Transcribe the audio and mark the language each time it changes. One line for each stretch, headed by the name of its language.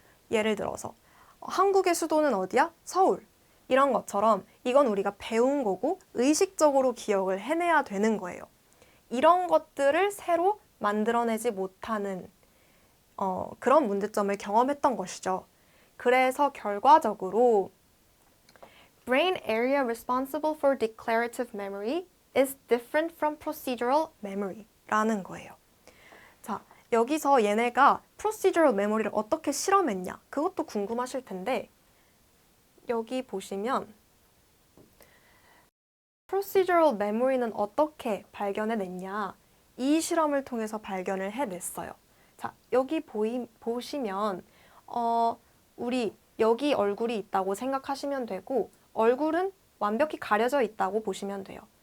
Korean: 예를 들어서 한국의 수도는 어디야? 서울. 이런 것처럼 이건 우리가 배운 거고 의식적으로 기억을 해내야 되는 거예요. 이런 것들을 새로 만들어내지 못하는 그런 문제점을 경험했던 것이죠. 그래서
English: 결과적으로 brain area responsible for declarative memory is different from procedural memory라는
Korean: 거예요. 자, 여기서 얘네가 procedural memory를 어떻게 실험했냐? 그것도 궁금하실 텐데 여기 보시면 procedural memory는 어떻게 발견해냈냐? 이 실험을 통해서 발견을 해냈어요. 자, 여기 보시면 우리 여기 얼굴이 있다고 생각하시면 되고 얼굴은 완벽히 가려져 있다고 보시면 돼요.